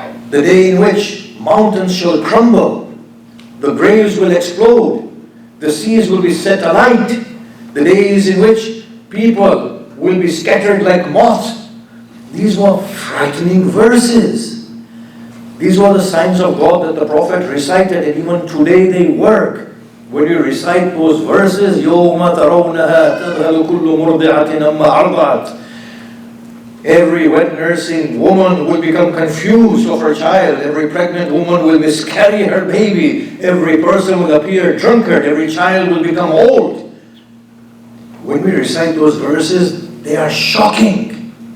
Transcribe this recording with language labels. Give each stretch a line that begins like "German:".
English: The day in which mountains shall crumble, the graves will explode, the seas will be set alight, the days in which people will be scattered like moths. These were frightening verses. These were the signs of God that the Prophet recited, and even today they work. When you recite those verses,
Arabic: يَوْمَ تَرَوْنَهَا تَذْهَلُ كُلُّ مُرْضِعَةٍ أَمَّا أَرْضَعَتْ.
English: Every wet nursing woman will become confused of her child. Every pregnant woman will miscarry her baby. Every person will appear drunkard. Every child will become old. When we recite those verses, they are shocking.